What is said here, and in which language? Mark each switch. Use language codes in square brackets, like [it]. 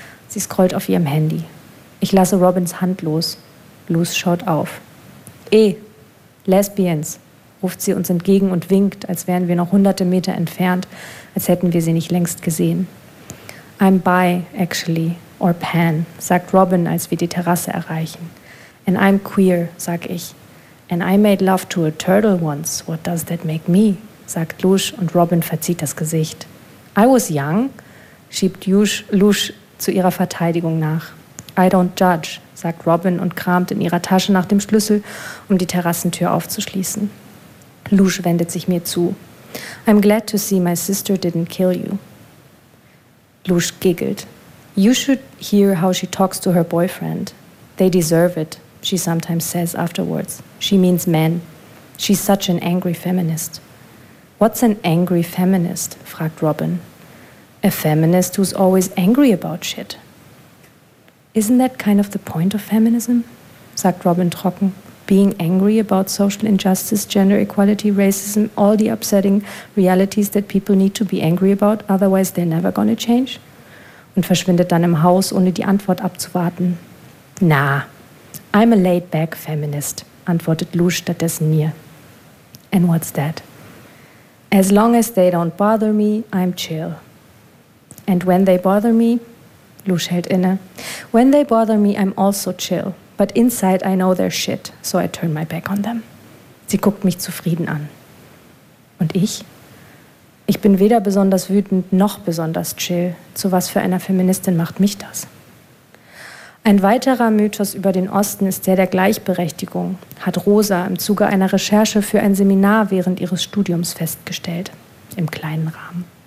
[de] Sie scrollt auf ihrem Handy. Ich lasse Robins Hand los. Luz schaut auf. Eh, Lesbians, ruft sie uns entgegen und winkt, als wären wir noch hunderte Meter entfernt, als hätten wir sie nicht längst gesehen. I'm bi, actually, or pan, sagt Robin, als wir die Terrasse erreichen. [en] And I'm queer, sag ich. And I made love to a turtle once. What does that make me? [de] Sagt Lush und Robin verzieht das Gesicht. I was young, schiebt Lush zu ihrer Verteidigung nach. I don't judge, sagt Robin und kramt in ihrer Tasche nach dem Schlüssel, um die Terrassentür aufzuschließen. Lush wendet sich mir zu. [en] I'm glad to see my sister didn't kill you. Lush giggelt. You should hear how she talks to her boyfriend. They deserve it, she sometimes says afterwards. She means men. She's such an angry feminist. What's an angry feminist? Fragt Robin. A feminist who's always angry about shit. Isn't that kind of the point of feminism? Sagt Robin trocken. Being angry about social injustice, gender equality, racism, all the upsetting realities that people need to be angry about, otherwise they're never gonna change? [de] Und verschwindet dann im Haus, ohne die Antwort abzuwarten. [en] Na, I'm a laid-back feminist, antwortet Lou stattdessen mir. And what's that? As long as they don't bother me, I'm chill. And when they bother me, Lou hält inne. When they bother me, I'm also chill. But inside I know they're shit, so I turn my back on them. [de] Sie guckt mich zufrieden an. Und ich? Ich bin weder besonders wütend noch besonders chill. Zu was für einer Feministin macht mich das? Ein weiterer Mythos über den Osten ist der Gleichberechtigung, hat Rosa im Zuge einer Recherche für ein Seminar während ihres Studiums festgestellt, im kleinen Rahmen.